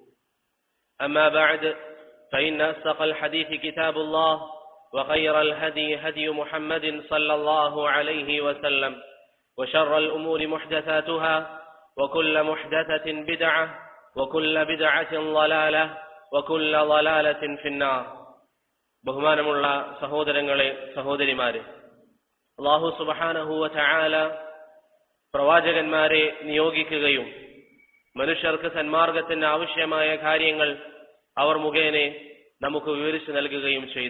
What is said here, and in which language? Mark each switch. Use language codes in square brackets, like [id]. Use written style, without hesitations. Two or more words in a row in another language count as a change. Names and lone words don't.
[ar] أما بعد فإن أصدق الحديث كتاب الله وخير الهدي هدي محمد صلى الله عليه وسلم وشر الأمور محدثاتها وكل محدثة بدعة وكل بدعة ضلالة وكل ضلالة في النار. [ml] ബഹുമാനമുള്ള സഹോദരങ്ങളെ സഹോദരിമാരെ, [ar] الله سبحانه وتعالى [ml] പ്രവാചകന്മാരെ നിയോഗിക്കുകയും മനുഷ്യർക്ക് സന്മാർഗത്തിന് ആവശ്യമായ കാര്യങ്ങൾ അവർ മുഖേന നമുക്ക് വിവരിച്ചു നൽകുകയും ചെയ്തു.